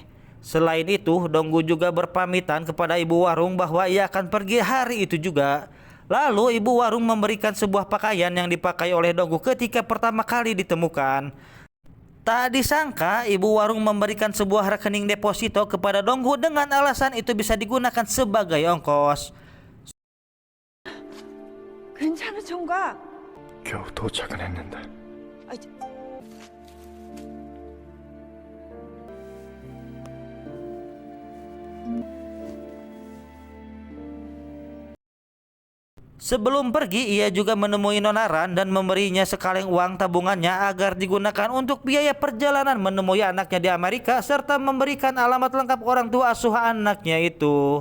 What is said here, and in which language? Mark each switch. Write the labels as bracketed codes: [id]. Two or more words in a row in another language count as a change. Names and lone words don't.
[id] Selain itu, Donggu juga berpamitan kepada ibu warung bahwa ia akan pergi hari itu juga. Lalu ibu warung memberikan sebuah pakaian yang dipakai oleh Donggu ketika pertama kali ditemukan. Tak disangka ibu warung memberikan sebuah rekening deposito kepada Donggu dengan alasan itu bisa digunakan sebagai ongkos. [ko] 괜찮은 총각? 겨우 도착은 했는데. [id] Sebelum pergi, ia juga menemui Nonaran dan memberinya sekaleng uang tabungannya agar digunakan untuk biaya perjalanan menemui anaknya di Amerika serta memberikan alamat lengkap orang tua asuh anaknya itu.